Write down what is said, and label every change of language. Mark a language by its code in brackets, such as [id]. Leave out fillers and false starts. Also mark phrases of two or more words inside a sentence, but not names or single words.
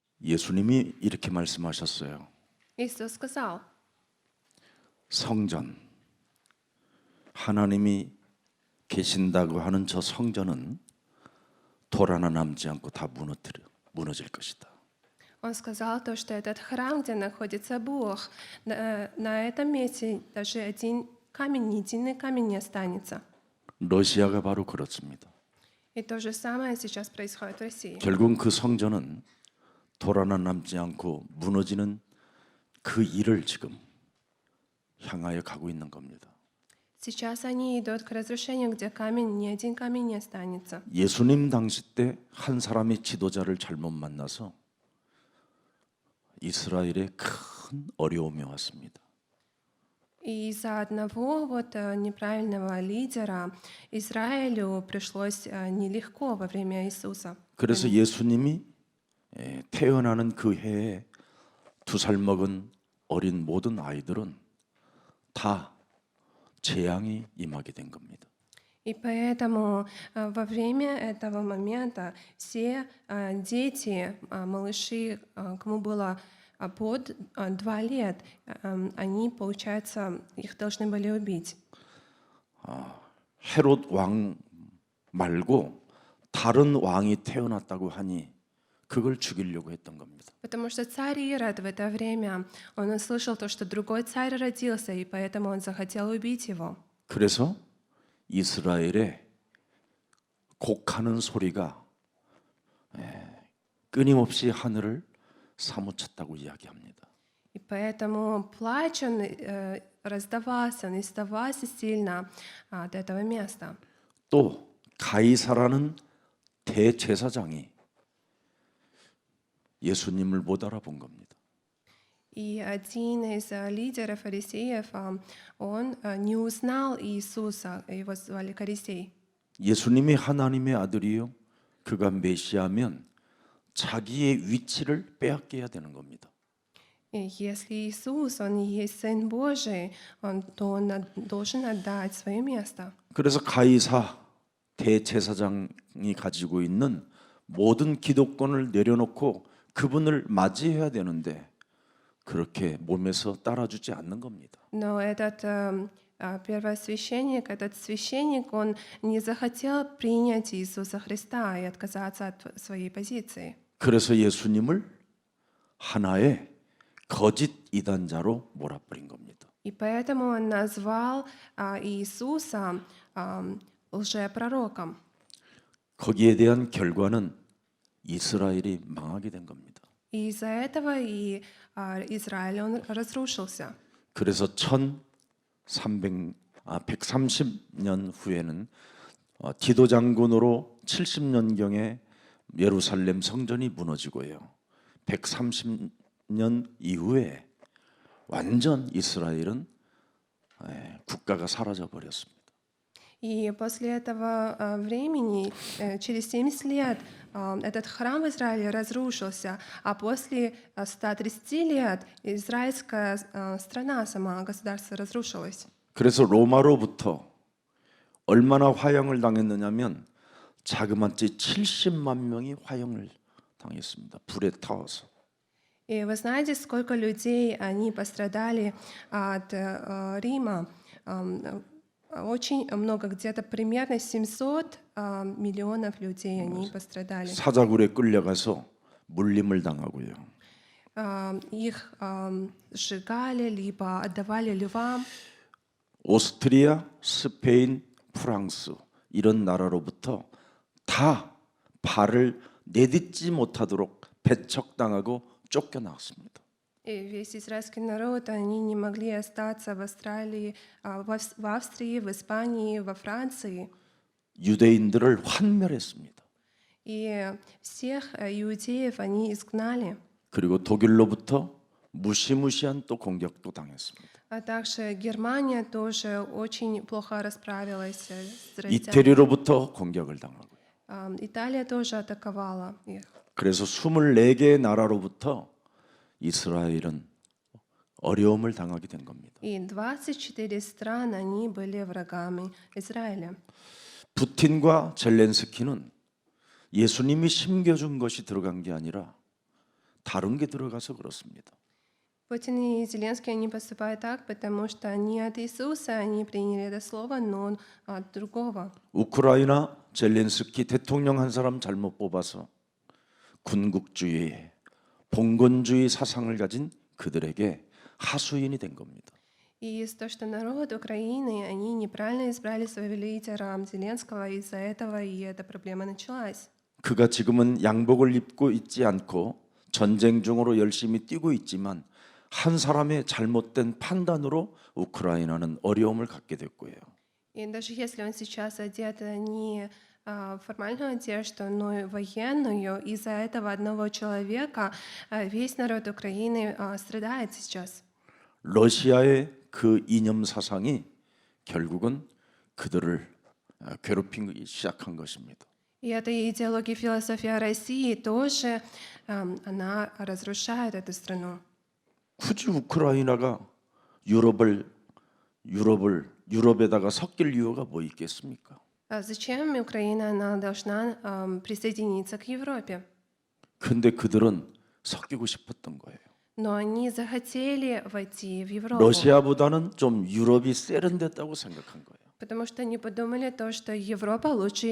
[ko] 예수님이 이렇게 말씀하셨어요. [ru] Иисус сказал, [ko] 성전, 하나님이 계신다고 하는 저 성전은 돌 하나 남지 않고 다 무너질 것이다. [ru] Он сказал то, что этот храм, где находится Бог, на этом месте даже один камень, ни единый камень не останется. [ko] 러시아가 바로 그렇습니다. [ru] И то же самое сейчас происходит в России. [ko] 결국 그 성전은 돌 하나 남지 않고 무너지는 그 일을 지금 향하여 가고 있는 겁니다. [ru] Сейчас они идут к разрушению, где камень, ни один камень не останется. [ko] 예수님 당시 때 한 사람이 지도자를 잘못 만나서 이스라엘에 큰 어려움이 왔습니다. [ru] И из-за одного неправильного лидера Израилю пришлось нелегко во время Иисуса. [ko] 그래서 예수님이 태어나는 그 해에 2살 먹은 어린 모든 아이들은 다 재앙이 임하게 된 겁니다. [ru] И поэтому во время этого момента все дети, малыши, кому было под 2 лет, они, получается, их должны были убить. [ko] 헤롯 왕 말고 다른 왕이 태어났다고 하니 그걸 죽이려고 했던 겁니다. [ru] Потому что царь Ирод в это время, он услышал то, что другой царь родился, и поэтому он захотел убить его. [ko] 그래서 이스라엘에 곡하는 소리가 끊임없이 하늘을 사무쳤다고 이야기합니다. [ru] И поэтому плач он раздавался, он издавался сильно от этого места. [ko] 또 가이사라는 대제사장이 예수님을 못 알아본 겁니다. [ru] И один из лидеров фарисеев, он не узнал Иисуса, его звали Корисей. [ko] 예수님이 하나님의 아들이요, 그가 메시아면 자기의 위치를 빼앗겨야 되는 겁니다. [ru] И если Иисус, он и есть Сын Божий, то он должен отдать свое место. [ko] 그래서 가이사 대제사장이 가지고 있는 모든 기득권을 내려놓고 그분을 맞이해야 되는데 그렇게 몸에서 따라주지 않는 겁니다. [ru] Но этот первосвященник, этот священник, он не захотел принять Иисуса Христа и отказаться от своей позиции. [ko] 그래서 예수님을 하나의 거짓 이단자로 몰아버린 겁니다. [ru] И поэтому он назвал Иисуса лжепророком. [ko] 거기에 대한 결과는 이스라엘이 망하게 된 겁니다. [ru] И из-за этого и Израиль, он разрушился. [ko] 그래서 130년 후에는 디도 장군으로 70년경에 예루살렘 성전이 무너지고요. 130년 이후에 완전 이스라엘은 국가가 사라져 버렸습니다. [ru] И после этого времени, через 70 лет, этот храм в Израиле разрушился, а после 130 лет израильская страна, сама государство разрушилось. [ko] 그래서 로마로부터 얼마나 화형을 당했느냐면 자그마치 70만 명이 화형을 당했습니다. 불에 타워서. [ru] И вы знаете, сколько людей они пострадали от Рима? Очень много, где-то примерно 700 миллионов людей они пострадали. [ko] 사자굴에 끌려가서 물림을 당하고요. [ru] Их сжигали, либо отдавали львам. [ko] 오스트리아, 스페인, 프랑스 이런 나라로부터 다 발을 내딛지 못하도록 배척당하고 쫓겨나왔습니다. [ru] И весь израильский народ, они не могли остаться в Австралии, в Австрии, в Испании, во Франции. [ko] 유대인들을 환멸했습니다. [ru] И всех иудеев они изгнали. [ko] 그리고 독일로부터 무시무시한 또 공격도 당했습니다. [ru] А также Германия тоже очень плохо расправилась с израильтянами. [ko] 이태리로부터 공격을 당하고요. [ru] Италия тоже атаковала их. [ko] 그래서 24개의 나라로부터 이스라엘은 어려움을 당하게 된 겁니다. [ru] И 24 стран, они были врагами Израиля. [ko] 푸틴과 젤렌스키는 예수님이 심겨준 것이 들어간 게 아니라 다른 게 들어가서 그렇습니다. [ru] Путин и Зеленский, они поступают так, потому что не от Иисуса они приняли это слово, но от другого. [ko] 우크라이나 젤렌스키 대통령 한 사람 잘못 뽑아서 군국주의, 봉건주의 사상을 가진 그들에게 하수인이 된 겁니다. [ru] И из-за того, что народ Украины, они неправильно избрали своего лидера Зеленского, из-за этого и эта проблема началась. [ko] 그가 지금은 양복을 입고 있지 않고 전쟁 중으로 열심히 뛰고 있지만 한 사람의 잘못된 판단으로 우크라이나는 어려움을 갖게 됐고요. [ru] И даже если он сейчас одет не формальную одежду, но и военную, из-за этого одного человека весь народ Украины страдает сейчас. [ko] 러시아의 그 이념 사상이 결국은 그들을 괴롭히기 시작한 것입니다. [ru] И эта идеология, философия России тоже, она разрушает эту страну. [ko] 굳이 우크라이나가 유럽에다가 섞일 이유가 뭐 있겠습니까? [ru] А зачем Украина она должна присоединиться к Европе? [ko] 근데 그들은 섞이고 싶었던 거예요. [ru] Но они захотели войти в Европу, [ko] 러시아보다는 좀 유럽이 세련됐다고 생각한 거예요. [ru] потому что они подумали то, что Европа лучше,